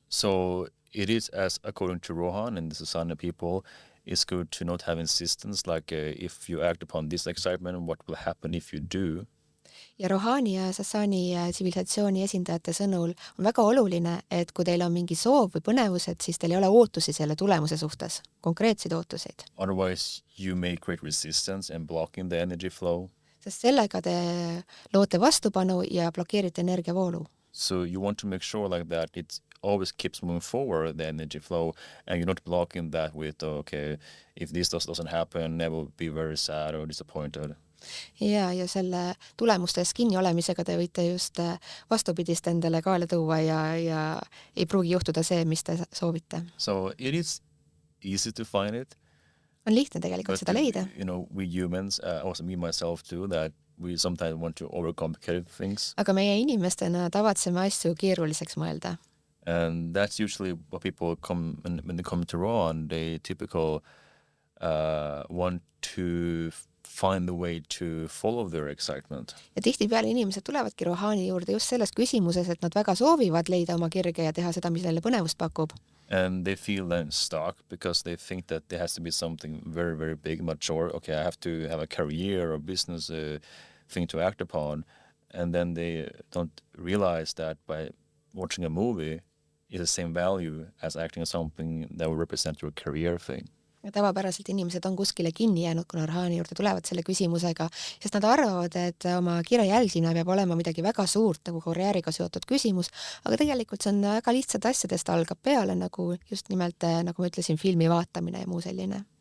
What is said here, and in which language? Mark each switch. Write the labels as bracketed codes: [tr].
[en] So it is, as according to Rohan and the Susanna people, it's good to not have insistence, like if you act upon this excitement, what will happen if you do? [et] Ja Rohani ja Sassani tsivilisatsiooni esindajate sõnul on väga oluline, et kui teil on mingi soov või põnevused, siis teil ei ole ootusi selle tulemuse suhtes, konkreetseid ootuseid. [en] Otherwise you may create resistance and blocking the energy flow. [et] Sest sellega te loote vastupanu ja blokeerite energiavoolu. [en] So you want to make sure like that it always keeps moving forward, the energy flow, and you're not blocking that with, okay, if this doesn't happen, I will be very sad or disappointed. [et] Ja selle tulemustes kinni olemisega te võite just vastupidist endale kaela tuua ja ei pruugi juhtuda see, mis te soovite. [en] So it is easy to find it. [et] on lihtne tegelikult seda leida. [en] You know, we humans, also me myself too, that we sometimes want to overcomplicate things. [et] Aga meie inimestena tavatseme asju keeruliseks mõelda. [en] And that's usually what people come, when they come to Rohan, they typically want to find the way to follow their excitement. [et] Ja tihtipeale inimesed tulevadki Rohani juurde just selles küsimuses, et nad väga soovivad leida oma kirge ja teha seda, mis neile põnevust pakub. [en] And they feel then stuck because they think that there has to be something very, very big, mature. Okay, I have to have a career or business thing to act upon. And then they don't realize that by watching a movie is the same value as acting on something that will represent your career thing. [et] Ja tavapäraselt inimesed on kuskile kinni jäänud, kuna Rohani juurde tulevad selle küsimusega, sest nad arvavad, et oma kirja jälgimine peab olema midagi väga suurt, nagu karjääriga seotud küsimus, aga tegelikult see on väga lihtsad asjadest, algab peale, nagu just nimelt, nagu ma ütlesin, filmi vaatamine ja muu selline.